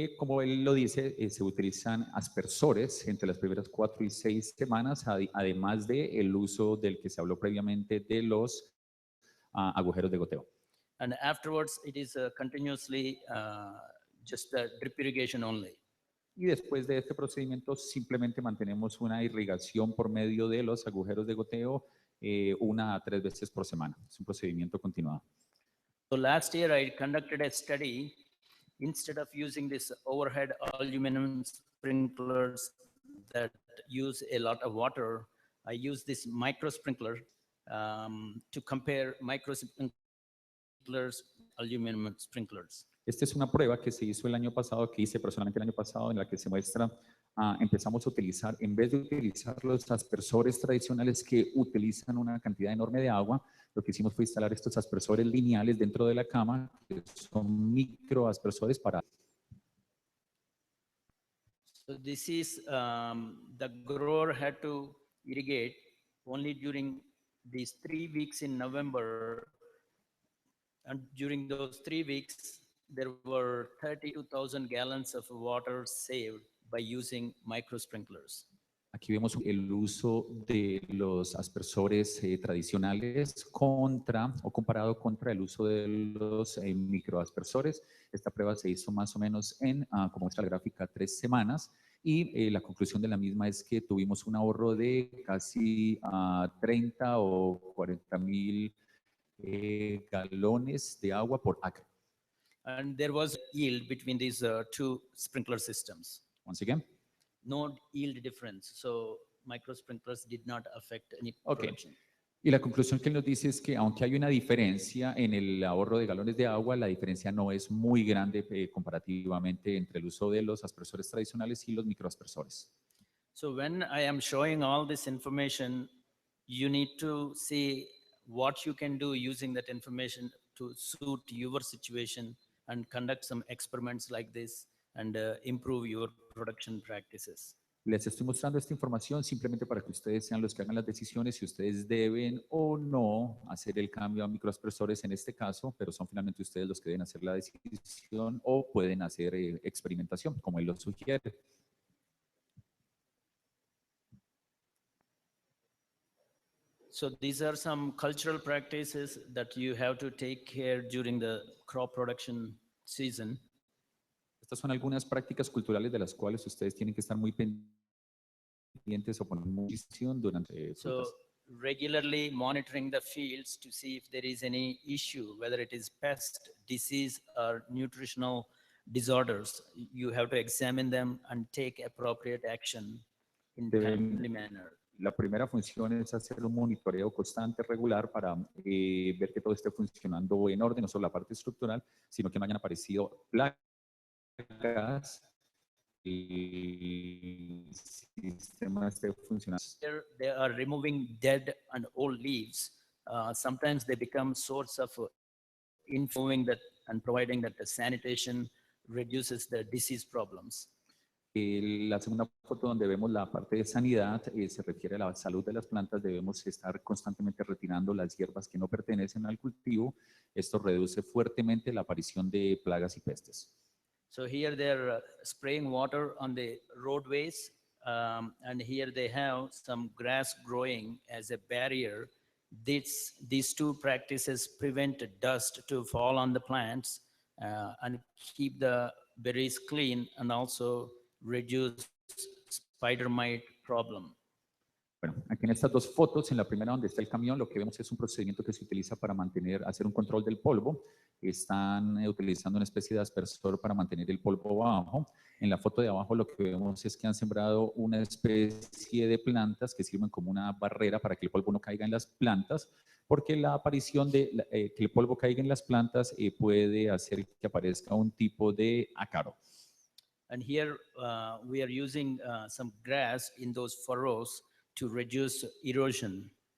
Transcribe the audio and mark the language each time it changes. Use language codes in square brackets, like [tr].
[es] Como él lo dice, se utilizan aspersores entre las primeras 4 y 6 semanas, además de el uso del que se habló previamente de los agujeros de goteo. [en] And afterwards, it is continuously just the drip irrigation only. [es] Y después de este procedimiento simplemente mantenemos una irrigación por medio de los agujeros de goteo 1 a 3 veces por semana. Es un procedimiento continuado. [en] So last year I conducted a study. Instead of using this overhead aluminum sprinklers that use a lot of water, I used this micro sprinkler to compare micro sprinklers, aluminum sprinklers. [es] Esta es una prueba que se hizo el año pasado, que hice personalmente el año pasado, en la que se muestra, empezamos a utilizar, en vez de utilizar los aspersores tradicionales que utilizan una cantidad enorme de agua, lo que hicimos fue instalar estos aspersores lineales dentro de la cama, que son microaspersores para... [en] So this is, the grower had to irrigate only during these 3 weeks in November. And during those 3 weeks, there were 32,000 gallons of water saved by using micro sprinklers. [es] Aquí vemos el uso de los aspersores tradicionales contra o comparado contra el uso de los microaspersores. Esta prueba se hizo más o menos en, como muestra la gráfica, 3 semanas y la conclusión de la misma es que tuvimos un ahorro de casi 30 o 40 mil galones de agua por acre. [en] And there was yield between these two sprinkler systems. Once again. No yield difference. So micro sprinklers did not affect any Okay. production. [es] Y la conclusión que él nos dice es que aunque hay una diferencia en el ahorro de galones de agua, la diferencia no es muy grande comparativamente entre el uso de los aspersores tradicionales y los microaspersores. [en] So when I am showing all this information, you need to see what you can do using that information to suit your situation and conduct some experiments like this and improve your production practices. [es] Les estoy mostrando esta información simplemente para que ustedes sean los que hagan las decisiones si ustedes deben o no hacer el cambio a microaspersores en este caso, pero son finalmente ustedes los que deben hacer la decisión o pueden hacer experimentación, como él lo sugiere. [en] So these are some cultural practices that you have to take care during the crop production season. [es] Estas son algunas prácticas culturales de las cuales ustedes tienen que estar muy pendientes o poner mucha atención durante [en] So regularly monitoring the fields to see if there is any issue, whether it is pest, disease, or nutritional disorders. You have to examine them and take appropriate action in timely manner. [es] La primera función es hacer un monitoreo constante, regular, para ver que todo esté funcionando en orden, no solo la parte estructural, sino que no hayan aparecido plagas y el sistema esté funcionando. [en] They are removing dead and old leaves. Sometimes they become source of informing that and providing that the sanitation reduces the disease problems. [es] La segunda foto donde vemos la parte de sanidad se refiere a la salud de las plantas. Debemos estar constantemente retirando las hierbas que no pertenecen al cultivo. Esto reduce fuertemente la aparición de plagas y pestes. [en] So here they're spraying water on the roadways, and here they have some grass growing as a barrier. These two practices prevent dust to fall on the plants and keep the berries clean, and also reduce spider mite problem. [es] Bueno, aquí en estas dos fotos, en la primera donde está el camión, lo que vemos es un procedimiento que se utiliza para hacer un control del polvo. Están utilizando una especie de aspersor para mantener el polvo bajo. En la foto de abajo lo que vemos es que han sembrado una especie de plantas que sirven como una barrera para que el polvo no caiga en las plantas, porque la aparición de que el polvo caiga en las plantas puede hacer que aparezca un tipo de ácaro. [en] And here we are using some grass in those furrows to reduce erosion.